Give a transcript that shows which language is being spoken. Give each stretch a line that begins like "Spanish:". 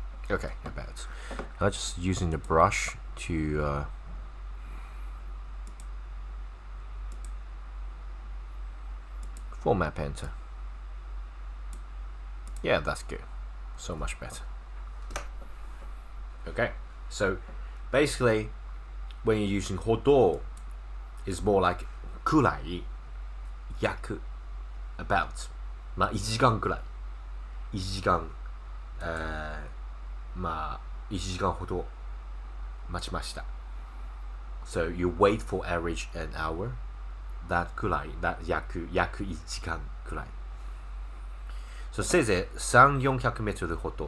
English: Okay, about. I'm just using the brush to format painter. Yeah, that's good. So much better. Okay, so basically, when you're using hodo, it's more like kurai.
Japanese: 約
English: about
Japanese: まあ1時間くらい1時間、まあ1時間ほど待ちました。
English: So you wait for average an hour. That
Japanese: くらい、that 約1時間くらい。So せいぜい3、400メートルほど。